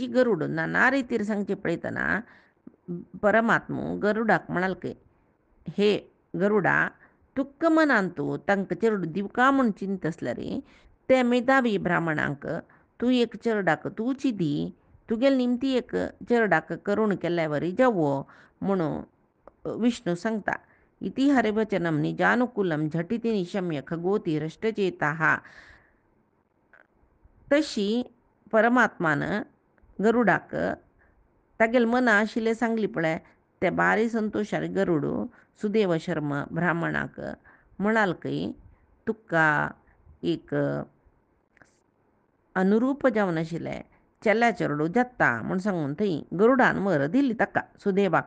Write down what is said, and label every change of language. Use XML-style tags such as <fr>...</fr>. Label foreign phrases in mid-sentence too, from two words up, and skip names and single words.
<kok>गरुड नाना रितीर सांगचे पळयतना परमात्मो गरुडाक म्हणाल की हे गरुडा तुक्क मनान तूं तांकां चेडूं दिवका म्हूण चिंत आसल्यार ते मेधावी ब्राह्मणांक तूं एक चेडूडाक तूंची दी तुगेले निमती एक चेडूडाक करूण केल्ल्या वरी जावो म्हणून विष्णू सांगता</kok> <sa>इति हरिवचनम निजानुकूलम झटिति निशम्य खगोती रष्टचेता</sa> <kok>तशी परमात्मान गरुडाक तागेले मना आशिल्लें सांगली पळय ते बारी संतोशार गरुड सुदेव शर्म ब्राह्मणाक म्हणाल की तुका एक अनुरूप जावन आशिल्लें चेल्या चेडूं जाता म्हूण सांगून थंय गरुडान वर दिली ताका सुदेवाक</kok>